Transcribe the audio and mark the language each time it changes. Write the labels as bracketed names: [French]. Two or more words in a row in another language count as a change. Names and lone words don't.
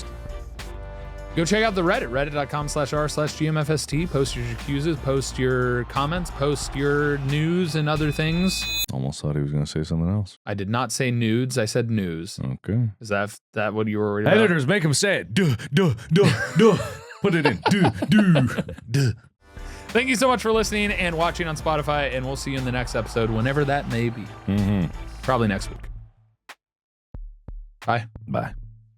[English] Go check out the Reddit, reddit.com/r/gmfst. Post your accuses, post your comments, post your news and other things. Almost thought he was going to say something else. I did not say nudes. I said news. Okay. Is that what you were worried about? Editors, make him say it. Duh, duh, duh, duh. Put it in. Duh, duh, duh. Thank you so much for listening and watching on Spotify, and we'll see you in the next episode, whenever that may be. Mm-hmm. Probably next week. Bye. Bye.